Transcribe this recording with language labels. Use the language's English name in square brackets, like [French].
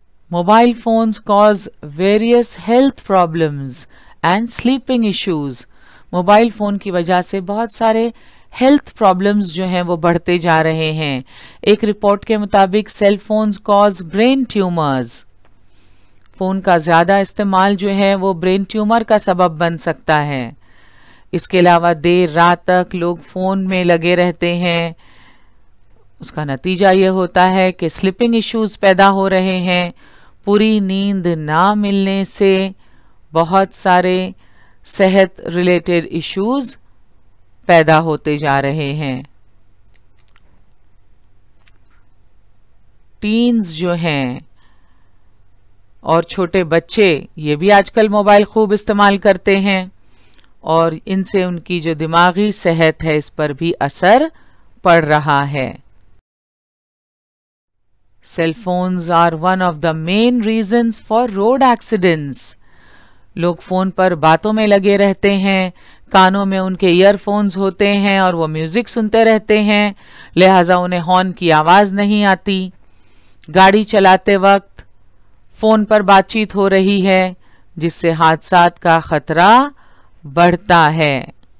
[English] Mobile phones cause various health problems and sleeping issues. [Hindi] Mobile phone की वजह से बहुत सारे हेल्थ प्रॉब्लम्स जो हैं वो बढ़ते जा रहे हैं। एक रिपोर्ट के मुताबिक [English] Cell phones cause brain tumours. [Hindi] Phone का ज़्यादा इस्तेमाल जो है वो ब्रेन ट्यूमर का सबब बन सकता है। इसके अलावा देर रात तक लोग फ़ोन में लगे रहते हैं, उसका नतीजा ये होता है कि स्लीपिंग इश्यूज पैदा हो रहे हैं। पूरी नींद ना मिलने से बहुत सारे सेहत रिलेटेड इश्यूज पैदा होते जा रहे हैं। टीन्स जो हैं और छोटे बच्चे ये भी आजकल मोबाइल खूब इस्तेमाल करते हैं और इनसे उनकी जो दिमागी सेहत है इस पर भी असर पड़ रहा है। [English] Cell phones are one of the main reasons for road accidents. [Hindi] लोग फोन पर बातों में लगे रहते हैं, कानों में उनके ईयरफोन्स होते हैं और वो म्यूजिक सुनते रहते हैं, लिहाजा उन्हें हॉर्न की आवाज नहीं आती। गाड़ी चलाते वक्त फोन पर बातचीत हो रही है, जिससे हादसात का खतरा बढ़ता है।